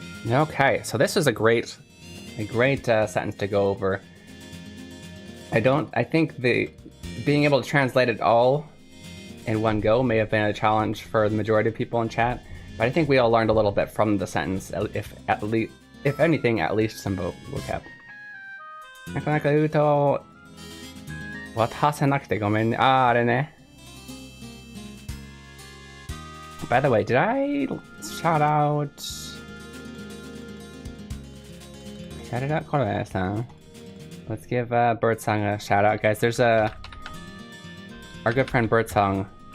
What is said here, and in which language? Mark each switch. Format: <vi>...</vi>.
<en>Okay, so this is a great sentence to go over. I think being able to translate it all in one go may have been a challenge for the majority of people in chat, but I think we all learned a little bit from the sentence, if anything, at least some vocab.</en> <ja>なかなか言うと渡せなくてごめんね。あれね。</ja> <en>By the way, did I shout out Kore-san? Let's give Birdsong a shout out, guys. There's our good friend Birdsong</en>